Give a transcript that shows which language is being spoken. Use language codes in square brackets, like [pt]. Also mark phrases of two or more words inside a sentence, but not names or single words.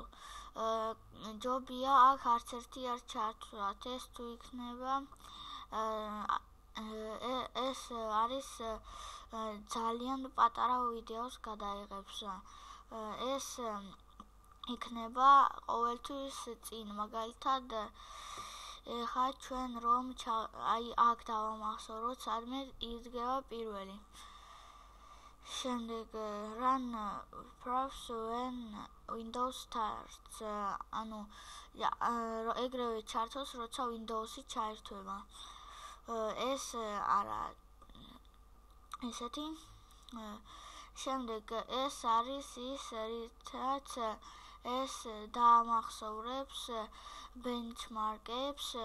[ka] ჯობია აქ არც ერთი არ ჩართვათ, ეს თუ იქნება ეს არის ძალიან პატარა ვიდეოს გადაიღებს. ეს იქნება ყოველთვის წინ, მაგალითად ეხლა ჩვენ რომ აი აქ დავამახსოვროთ, სადმე იდგება პირველი. [en] შემდეგ run Fraps when Windows starts, [ka] ანუ ეგრევე ჩართოს, როცა Windows-ი ჩაერთვება. ეს არა ესეთი. შემდეგ ეს არის ის, რითაც ეს დაამახსოვრებს benchmark-ებს.